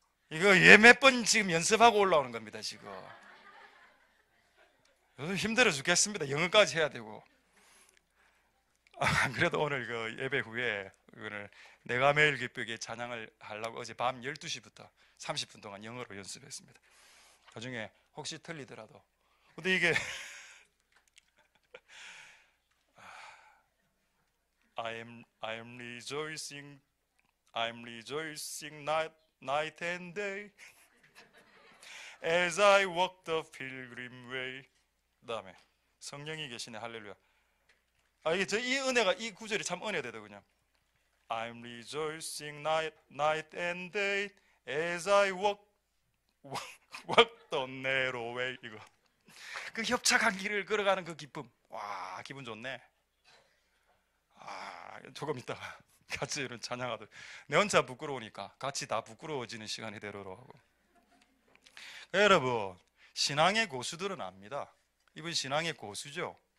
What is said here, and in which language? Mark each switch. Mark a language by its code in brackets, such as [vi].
[ko] 이거 몇 번 지금 연습하고 올라오는 겁니다. 지금 힘들어 죽겠습니다. 영어까지 해야 되고. 그래도 오늘 그 예배 후에 오늘 내가 매일 기쁘게 찬양을 하려고 어제 밤 12시부터 30분 동안 영어로 연습했습니다. 나중에 혹시 틀리더라도. 근데 이게 [en] I am rejoicing night and day as I walk the pilgrim way. [ko] 그다음에 성령이 계시네. 할렐루야. 이게 이 은혜가, 이 구절이 참 은혜되더군요. [en] I'm rejoicing night and day as I walk the narrow way. [ko] 이거 그 협착한 길을 걸어가는 그 기쁨. 와, 기분 좋네. 조금 있다가 같이 이런 찬양하듯 내 혼자 부끄러우니까 같이 다 부끄러워지는 시간이 되도록 하고. 여러분, 신앙의 고수들은 압니다. 이분 신앙의 고수죠.